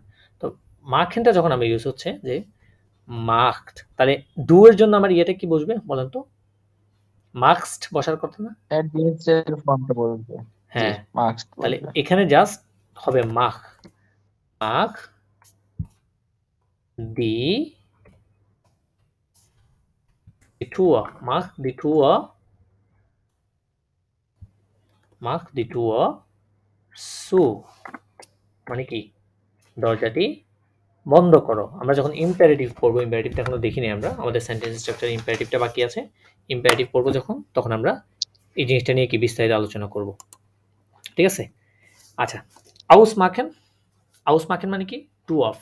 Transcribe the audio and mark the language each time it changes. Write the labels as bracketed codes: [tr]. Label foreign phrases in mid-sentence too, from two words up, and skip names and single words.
[bn] তো মাখেনটা যখন আমার ইউজ হচ্ছে যে মাখড, তাহলে ডু এর জন্য আমার ইয়েটা কি বসবে বলেন তো? মাস্কড বসার কথা না? হ্যাঁ, তাহলে এখানে জাস্ট হবে মাখ, [de] মাখ দি Die Tür. Mach die Tür. Mach die Tür zu. [bn] মানে কি? দরজাটি বন্ধ করো। আমরা যখন ইম্পারেটিভ পড়বো, ইম্পারেটিভটা এখনো দেখিনি আমরা। আমাদের সেন্টেন্স স্ট্রাকচারে ইম্পারেটিভটা বাকি আছে। ইম্পারেটিভ পড়বো যখন, তখন আমরা এই জিনিসটা নিয়ে কি বিস্তারিত আলোচনা করব। ঠিক আছে? আচ্ছা, [de] ausmachen, ausmachen [bn] মানে কি? [en] to off.